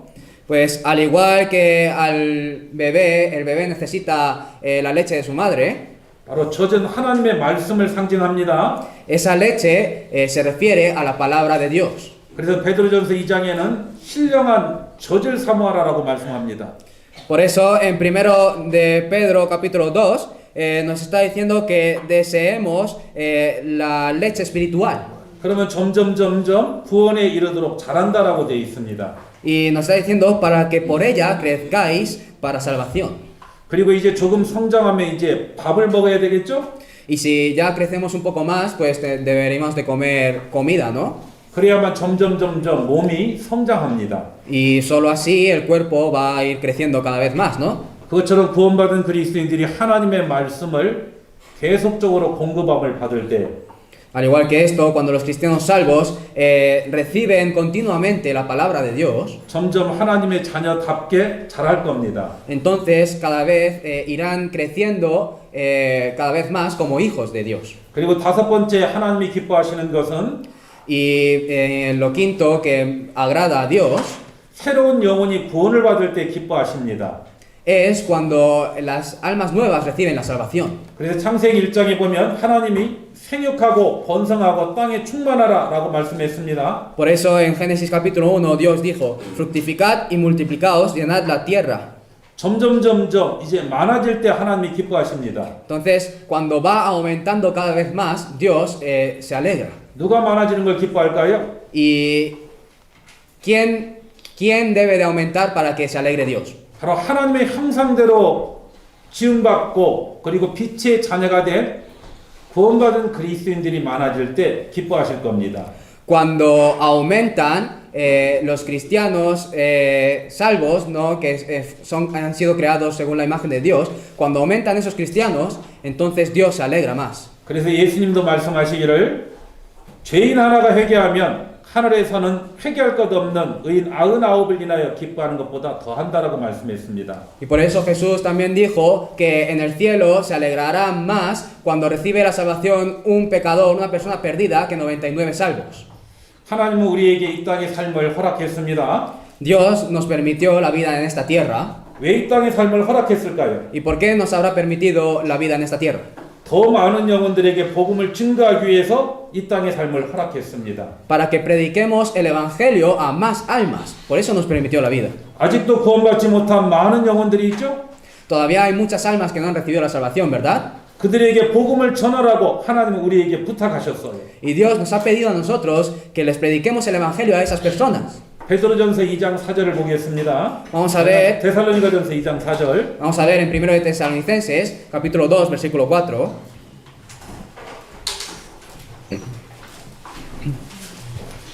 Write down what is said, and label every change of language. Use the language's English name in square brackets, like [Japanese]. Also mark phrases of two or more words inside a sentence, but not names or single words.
[Spanish] Pues al igual que al bebé, el bebé necesita la leche de su madre. [Korean] 바로 젖은 하나님의 말씀을 상징합니다. [Spanish] Esa leche se refiere a la palabra de Dios. [Korean] 그래서 베드로전서 2장에는 신령한 젖을 사모하라라고 말씀합니다. [Spanish] Por eso en primero de Pedro capítulo 2 nos está diciendo que deseemos la leche espiritual. [Korean] 그러면 점점 구원에 이르도록 자란다라고 되어 있습니다. [Spanish] Y nos está diciendo para que por ella crezcáis para salvación. [Korean] 그리고 이제 조금 성장하면 이제 밥을 먹어야 되겠죠? [Spanish] Y si ya crecemos un poco más, pues deberíamos de comer comida, ¿no? [Korean] 그래야만 점점 몸이 성장합니다. [Spanish] Y solo así el cuerpo va a ir creciendo cada vez más, ¿no? [Korean] 그것처럼 구원받은 그리스도인들이 하나님의 말씀을 계속적으로 공급함을 받을 때 [Spanish] Al igual que esto, cuando los cristianos salvos reciben continuamente la palabra de Dios, [Korean] 점점 하나님의 자녀답게 자랄 겁니다. [Spanish] entonces cada vez irán creciendo cada vez más como hijos de Dios. [Korean] 그리고 다섯 번째 하나님이 기뻐하시는 것은 [Spanish] Y lo quinto que agrada a Dios [Korean] 새로운 영혼이 구원을 받을 때 기뻐하십니다. [Spanish] es cuando las almas nuevas reciben la salvación. [Korean] 그래서 창세기 1장에 보면 하나님이 생육하고 번성하고 땅에 충만하라 라고 말씀했습니다. [Spanish] Por eso en Génesis capítulo 1 Dios dijo, fructificad y multiplicaos, llenad la tierra. [Korean] 점점 이제 많아질 때 하나님이 기뻐하십니다. [Spanish] Entonces, cuando va aumentando cada vez más, Dios se alegra. [Korean] 누가 많아지는 걸 기뻐할까요? [Spanish] ¿Y quién debe de aumentar para que se alegre Dios? [Korean] 바로 하나님의 형상대로 지음받고 그리고 빛의 자녀가 된 구원받은 그리스도인들이 많아질 때 기뻐하실 겁니다. [Spanish] Cuando aumentan los cristianos salvos, ¿no? Que han sido creados según la imagen de Dios, cuando aumentan esos cristianos, entonces Dios se alegra más. [Korean] 그래서 예수님도 말씀하시기를 죄인 하나가 회개하면 하늘에서는 회개할 것 없는 의인 99을 인하여 기뻐하는 것보다 더한다라고 말씀했습니다. [Spanish] Y por eso Jesús también dijo que en el cielo se alegrará más cuando recibe la salvación un pecador, una persona perdida, que 99 salvos. [Korean] 하나님은 우리에게 이 땅의 삶을 허락했습니다. [Spanish] Dios nos permitió la vida en esta tierra. [Korean] 왜 이 땅의 삶을 허락했을까요? [Spanish] ¿Y por qué nos habrá permitido la vida en esta tierra? [Korean] 더 많은 영혼들에게 복음을 증거하기 위해서 이 땅의 삶을 허락했습니다. [Spanish] Para que prediquemos el evangelio a más almas. Por eso nos permitió la vida. [Korean] 아직도 구원받지 못한 많은 영혼들이 있죠? [Spanish] Todavía hay muchas almas que no han recibido la salvación, ¿verdad? [Korean] 그들에게 복음을 전하라고 하나님은 우리에게 부탁하셨어요. [Spanish] Y Dios nos ha pedido a nosotros que les prediquemos el evangelio a esas personas. [Korean] 베드로전서 2장 4절을 보겠습니다. [Spanish] Vamos a ver [Korean] 데살로니가전서 2장 4절. [Spanish] Vamos a ver en 1 de Tesalonicenses, capítulo 2, versículo 4.